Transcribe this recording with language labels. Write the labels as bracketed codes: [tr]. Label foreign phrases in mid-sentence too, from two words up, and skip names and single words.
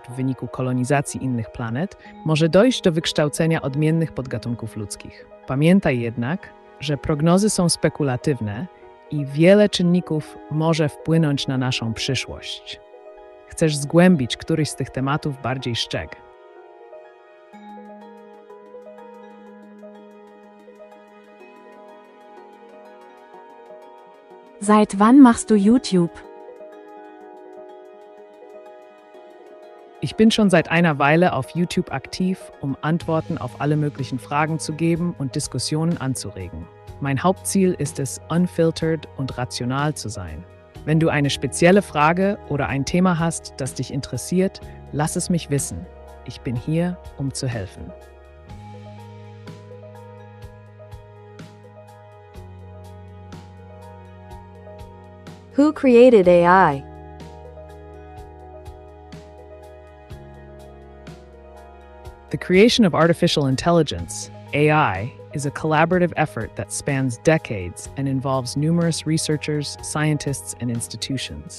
[pl] w wyniku kolonizacji innych planet, może dojść do wykształcenia odmiennych podgatunków ludzkich. Pamiętaj jednak, że prognozy są spekulatywne i wiele czynników może wpłynąć na naszą przyszłość. Chcesz zgłębić któryś z tych tematów bardziej szczegółowo? [de] Seit wann machst du YouTube? Ich bin schon seit einer Weile auf YouTube aktiv, um Antworten auf alle möglichen Fragen zu geben und Diskussionen anzuregen. Mein Hauptziel ist es, unfiltered und rational zu sein. Wenn du eine spezielle Frage oder ein Thema hast, das dich interessiert, lass es mich wissen. Ich bin hier, um zu helfen. [en] Who created AI? The creation of artificial intelligence, AI, is a collaborative effort that spans decades and involves numerous researchers, scientists, and institutions.